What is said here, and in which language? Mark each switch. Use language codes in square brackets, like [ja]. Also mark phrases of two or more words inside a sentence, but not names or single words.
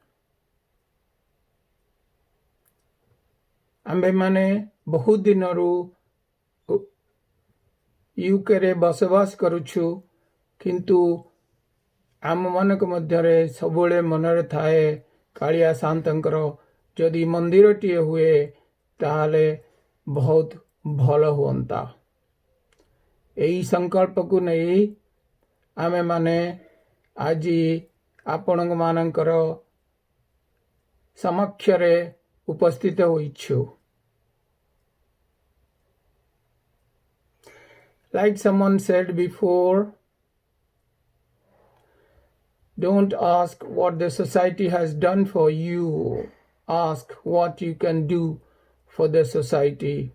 [or] ଆମ୍ଭେମାନେ ବହୁତ ଦିନରୁ ୟୁକେରେ ବସବାସ କରୁଛୁ, କିନ୍ତୁ ଆମମାନଙ୍କ ମଧ୍ୟରେ ସବୁବେଳେ ମନରେ ଥାଏ କାଳିଆ ସାନ୍ତଙ୍କର ଯଦି ମନ୍ଦିରଟିଏ ହୁଏ ତାହେଲେ ବହୁତ ଭଲ ହୁଅନ୍ତା। ଏହି ସଂକଳ୍ପକୁ ନେଇ ଆମେମାନେ ଆଜି ଆପଣମାନଙ୍କର ସମକ୍ଷରେ ଉପସ୍ଥିତ ହୋଇଛୁ। [en] Like someone said before, don't ask what the society has done for you, ask what you can do for the society.